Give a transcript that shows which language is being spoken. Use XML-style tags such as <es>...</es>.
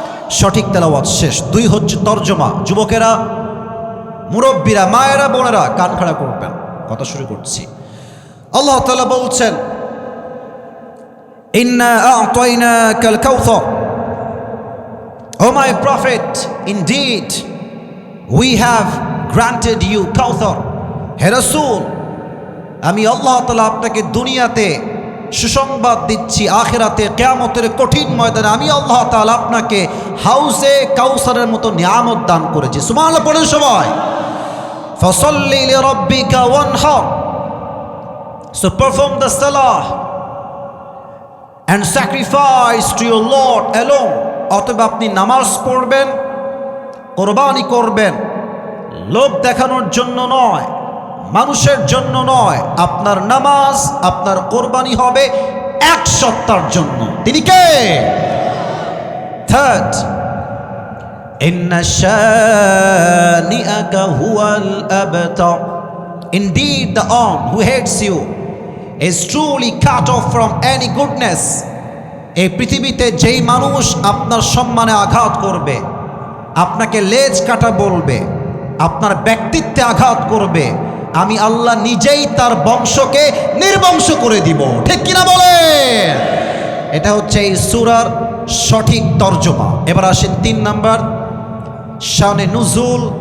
<bn>সঠিক তেলাওয়াত শেষ। 2 হচ্ছে তরজমা। যুবকেরা, মুরব্বীরা, মায়েরা, বোনেরা কান খাড়া করবেন, কথা শুরু করছি। আল্লাহ তাআলা বলছেন,</bn> <ar>ইন্না আ'তাইনাকাল কাউসার,</ar> <en>O my prophet, indeed we have granted you Kauthar.</en> <bn>হে রাসূল, আমি আল্লাহ তাআলা আপনাকে দুনিয়াতে সুসংবাদ দিচ্ছি, আখিরাতে কিয়ামতের কঠিন ময়দানে আমি আল্লাহ তাআলা আপনাকে হাউজে কাউসারের মতো নিয়ামত দান করেছি। সুবহানাল্লাহ পড়েন সবাই।</bn> <ar>ফাসাল্লি লিরাব্বিকা ওয়ানহার,</ar> <en>so perform the salah and sacrifice to your Lord alone.</en> <bn>অতএব আপনি নামাজ পড়বেন, কোরবানি করবেন, লোভ দেখানোর জন্য নয়, মানুষের জন্য নয়। আপনার নামাজ, আপনার কোরবানি হবে এক সত্তার জন্য। তিনি কে?</bn> <en>third,</en> <ar>ইন্না শানিআকা হুয়াল আবতার,</ar> <en>indeed the one who hates you is truly cut off from any goodness.</en> <bn>এই পৃথিবীতে যেই মানুষ আপনার সম্মানে আঘাত করবে, আপনাকে লেজ কাটা বলবে, আপনার ব্যক্তিত্বে আঘাত করবে, আমি আল্লাহ নিজেই তার বংশকে নির্বংশ করে দিব, ঠিক কিনা বলে? এটা হচ্ছে এই সূরার সঠিক তরজমা। এবার আসেন 3 নাম্বার, শানে নুজুল।</bn>